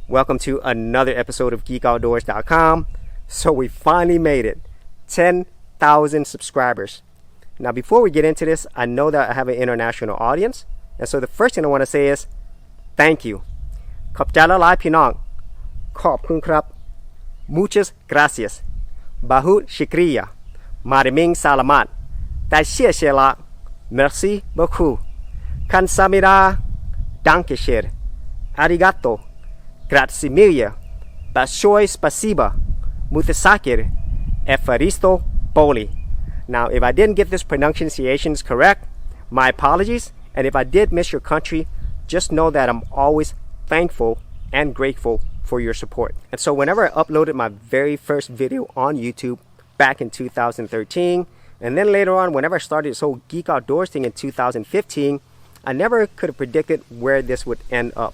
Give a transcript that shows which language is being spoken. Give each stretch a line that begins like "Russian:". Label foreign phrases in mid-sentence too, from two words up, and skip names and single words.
English: Welcome to another episode of GeekOutdoors.com. So we finally made it, 10,000 subscribers. Now before we get into this, I know that I have an international audience. And so the first thing I want to say is, thank you.
Thai: ขอบใจหลายๆพี่น้อง ขอบคุณครับ
Spanish: Muchas gracias.
Hindi: बहुत शुक्रिया.
Filipino: Mariming salamat. แต่เชี่ยเชี่ยละ
French: Merci beaucoup.
Korean: Kamsahamnida. Dankeschön. Arigato.
Italian: Grazie mille.
Russian: Большое спасибо.
Greek: Mutasakir. Ευχαριστώ πολύ.
English: Now, if I didn't get this pronunciations correct, my apologies. And if I did miss your country, just know that I'm always thankful and grateful for your support. And so whenever I uploaded my very first video on YouTube back in 2013, and then later on, whenever I started this whole Geek Outdoors thing in 2015, I never could have predicted where this would end up.